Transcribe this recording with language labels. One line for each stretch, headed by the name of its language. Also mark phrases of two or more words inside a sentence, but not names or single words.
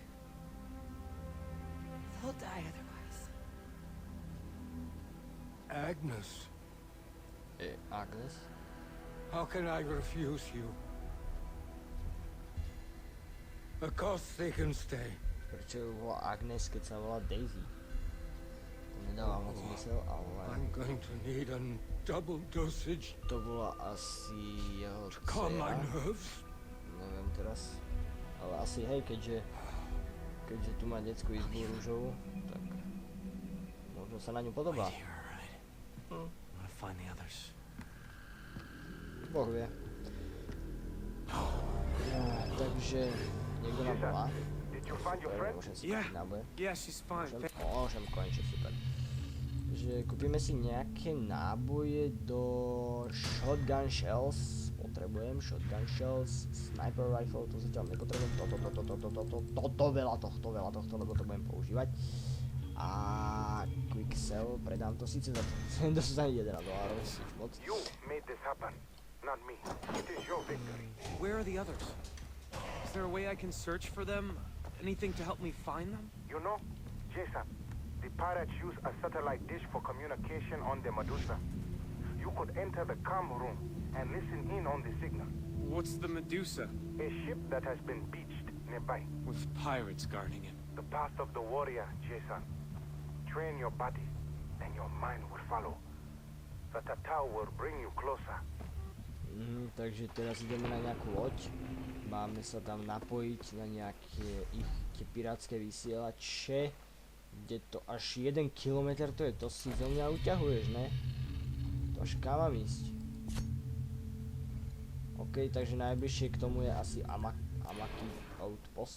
English: They'll die otherwise. Agnes, Agnes? how can I refuse you? Of course they can stay.
Slovak: Prečo ju volá Agnes, keď sa volá Daisy? To nedáva moc zmysel, ale...
English: I'm going to need a double dosage
Slovak: To bola asi jeho
English: to calm my
Slovak: dcera.
English: nerves.
Slovak: Neviem teraz. Ale asi hej, keďže tu má detskú izbu rúžovú, tak možno sa na ňu podobá.
English: Wait here, all right? I'm gonna find the others.
Slovak: Boh vie. Takže niekto nám volá.
English: Did you find your friend?
Slovak: Môžem si
English: Yeah.
Slovak: kúpiť náboje.
English: Yeah, she's fine.
Slovak: Môžem konečne, super. Že kúpime si nejaké náboje do
English: shotgun shells.
Slovak: Potrebujem
English: shotgun shells, sniper rifle,
Slovak: to zatiaľ nepotrebujem. Veľa tohto, lebo to budem používať.
English: A quick sell,
Slovak: predám to síce za dostane $11, moc.
English: You made this happen, not me. It is your victory. Where are the others? Is there a way I can search for them? Anything to help me find them? You know, Jason, the pirates use a satellite dish for communication on the Medusa. You could enter the comm room and listen in on the signal. What's the Medusa? A ship that has been beached nearby. With pirates guarding it. The path of the warrior, Jason. Train your body, and your mind will follow. The Tatao will bring you closer.
Slovak: Takže teraz ideme na nejakú loď. Máme sa tam napojiť na nejaké ich pirátske vysielače. Kde to až 1 kilometr, to je, to si zo mňa uťahuješ, ne? To až kam mám ísť? OK, takže najbližšie k tomu je asi Amaki outpost.